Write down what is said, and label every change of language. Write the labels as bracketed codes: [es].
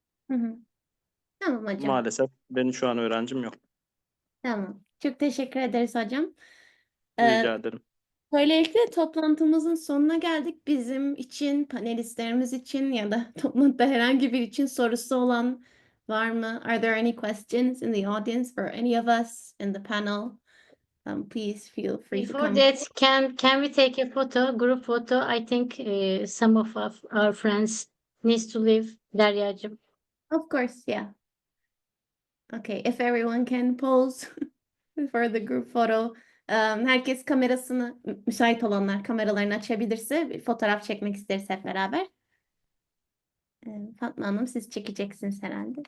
[tr] Hı hı. Tamam hocam. Maalesef benim şu an öğrencim yok. Tamam. Çok teşekkür ederiz hocam. Rica ederim. Böylelikle toplantımızın sonuna geldik. Bizim için, panelistlerimiz için ya da toplantıda herhangi bir için sorusu olan var mı? [en] Are there any questions in the audience for any of us in the panel? Please feel free to Before come. that, can we take a photo, group photo? I think some of our friends needs to leave. [tr] Deryacığım. [en] Of course, yeah. Okay, if everyone can pose for the group photo. [tr] Herkes kamerasını, müsait olanlar kameralarını açabilirse bir fotoğraf çekmek isteriz hep beraber. Fatma Hanım siz çekeceksiniz herhalde.